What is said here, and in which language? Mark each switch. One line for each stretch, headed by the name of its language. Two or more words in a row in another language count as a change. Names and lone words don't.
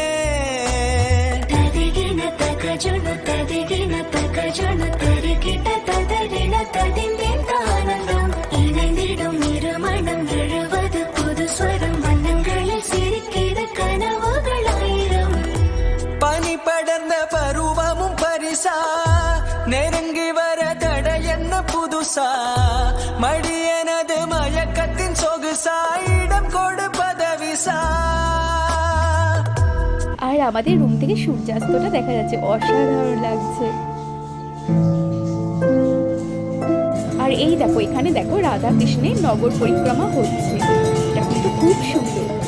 Tamil: ததிகின தகஜன ததிகின தகஜன தரிகிட்ட ததறின ததிந்தேன் தானந்தம், இணைந்திடும் இருமணம் எழுவது புது ஸ்வரம், வண்ணங்களில் சிரிக்கிற கனவுகள் ஆயிரம். பனி படர்ந்த பருவமும் பரிசா, நெருங்கி வர தடை என்ன புதுசா, மடியனது மயக்கத்தின் சொகுசா, இடம் கொடுப்பதவிசா।
Bangla: আর আমাদের রুম থেকে সূর্যাস্তটা দেখা যাচ্ছে, অসাধারণ লাগছে। আর এই দেখো এখানে দেখো রাধা কৃষ্ণের নগর পরিক্রমা হচ্ছে, এটা কিন্তু খুব সুন্দর।